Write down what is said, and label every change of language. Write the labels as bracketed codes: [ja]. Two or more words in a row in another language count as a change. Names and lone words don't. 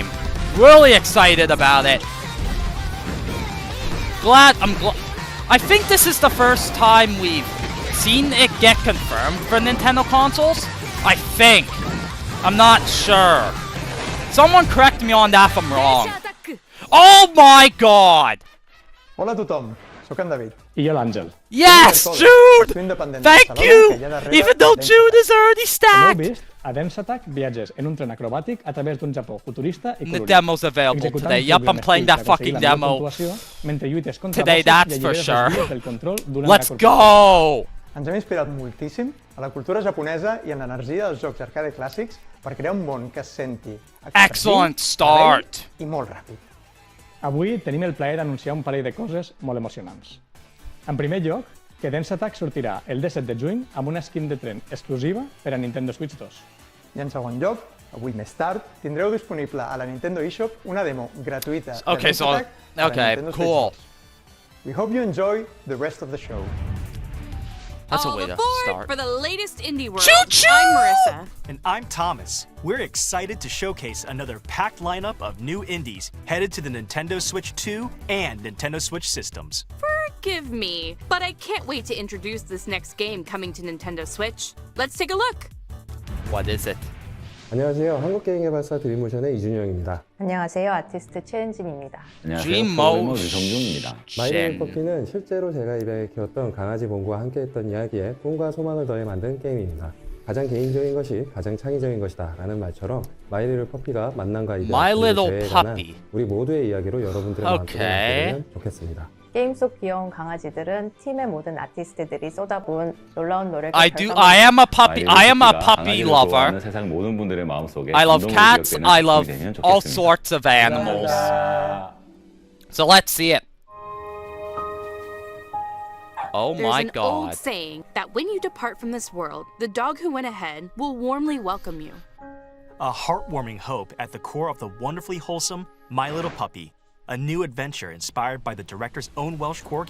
[en] Really excited about it. I think this is the first time we've seen it get confirmed for Nintendo consoles. I think. I'm not sure. Someone correct me on that if I'm wrong. Oh my god! [ca] Hola a tothom, soc en David. I jo l'Àngel. [en] Yes, Jude! Thank you! Even though Jude is already [ca] Com heu [en] stacked! [ca] vist, a Dense Attack viatges en un tren acrobàtic a través d'un Japó futurista i [en] And the [ca] colorit. [en] demo's available today. Yep, I'm playing that fucking demo today, that's for sure. Let's go! [ca] Ens hem inspirat moltíssim a la cultura japonesa i en l'energia dels jocs arcade clàssics per crear un món que es senti [en] Excellent start! [ca] i molt ràpid. Avui tenim el plaer d'anunciar un parell de coses molt emocionants. En primer lloc, que Dense Attack sortirà el 17 de juny amb una skin de tren exclusiva per a Nintendo Switch 2. I en segon lloc, avui més tard, tindreu disponible a la Nintendo eShop una demo gratuïta de [en] Okay, [ca] Dense Attack per a Nintendo [en] cool. [ca] Switch 2. [en] We hope you enjoy the rest of the show. That's a way to start. All aboard for the latest Indie World. Choo-choo! I'm Marissa. And I'm Thomas. We're excited to showcase another packed lineup of new indies headed to the Nintendo Switch 2 and Nintendo Switch systems. Forgive me, but I can't wait to introduce this next game coming to Nintendo Switch. Let's take a look. What is it? [ko] 안녕하세요. 한국게임개발사 드림모션의 이준영입니다. 안녕하세요. 아티스트 최은진입니다. 안녕하세요. Dreammo 유성준입니다. 마이네임 커피는 실제로 제가 입양해 키웠던 강아지 봉구와 함께했던 이야기에 꿈과 소망을 더해 만든 게임입니다. 가장 개인적인 것이 가장 창의적인 것이다 라는 말처럼 마이리틀 퍼피가 만남과 이별에 관한 우리 모두의 이야기로 여러분들의 마음속에 남기면 좋겠습니다. 게임 속 귀여운 강아지들은 팀의 모든 아티스트들이 쏟아부은 놀라운 노래가 [en] I am a puppy lover. [ko] 세상 모든 분들의 마음속에 [en] I love cats. I love all sorts of animals. So let's see it. Oh my There's an god. old saying that when you depart from this world, the dog who went ahead will warmly welcome you. A heartwarming hope at the core of the wonderfully wholesome My Little Puppy, a new adventure inspired by the director's own Welsh corgi.